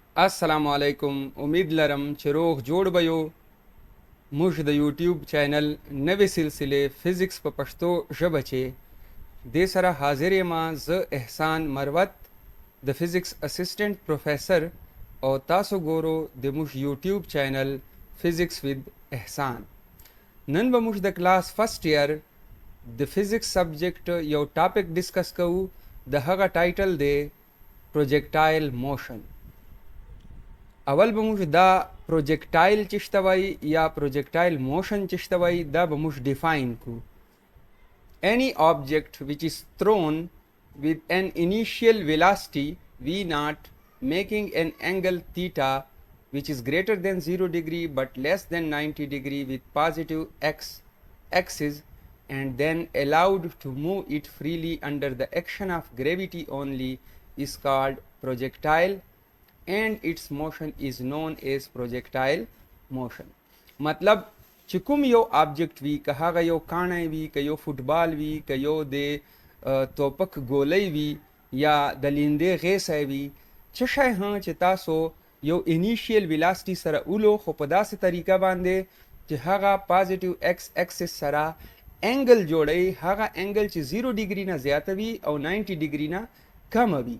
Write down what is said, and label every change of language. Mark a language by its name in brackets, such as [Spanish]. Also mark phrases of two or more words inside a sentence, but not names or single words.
[Arabic] السلام علیکم. [Pashto] امید لرم چې روغ جوړ بيو موږ د یوټیوب چینل نوې سلسله فزیکس په پښتو ژبه چې د سره حاضر یم زه احسان مروت د فزیکس اسسټنټ پروفیسور او تاسو ګورو د موږ یوټیوب چینل فزیکس وذ احسان. نن به موږ د [English] class first year [Pashto] د فزیکس سبجیکټ یو ټاپک ډیسکس کوو. د هغه ټایټل دی [English] projectile motion. [Pashto] اول به موږ دا پروجیکټایل چې شته وایي یا [English] projectile motion [Pashto] چې شته وایي دا به موږ ډیفاین کړو. [English] Any object which is thrown with an initial velocity v naught making an angle theta which is greater than 0 degree but less than 90 degree with positive x axis and then allowed to move it freely under the action of gravity only is called projectile and its motion is known as projectile motion. [Pashto] مطلب چې کوم یو آبجیکټ وي، که هغه یو کاڼی وي، که یو فوټبال وي، که یو د توپک ګولۍ وي یا د لیندې غیسی وي، څه شی هم چې تاسو یو [English] initial velocity [Pashto] سره اولو خو په داسې طریقه باندې چې هغه [English] positive x axis [Pashto] سره انګل جوړوي، هغه انګل چې 0 ډیګري نه زیاته وي او 90 ډیګري نه کمه وي.